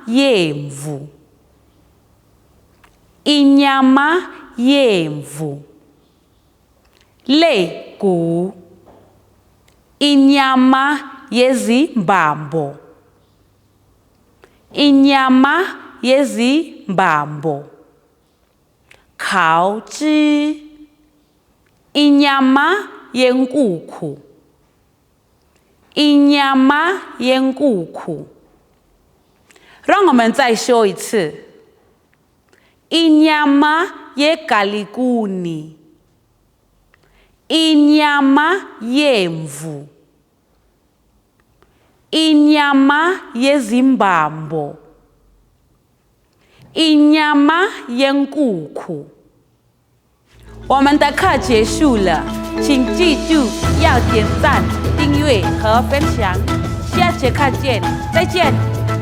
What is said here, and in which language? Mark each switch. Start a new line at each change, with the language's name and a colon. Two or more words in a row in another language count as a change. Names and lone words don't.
Zulu: yemvu。inyama yemvu，肋骨 inyama yezimbambo， inyama yezimbambo，烤鸡 inyama yenkukhu， inyama yenkukhu。
Chinese: 让我们再说一次。
Zulu: inyama yegaliguni， inyama yemvu， inyama yezimbambo， inyama yenkukhu。
Chinese: 我们的课结束了，请记住要点赞、订阅和分享。下节课见，再见。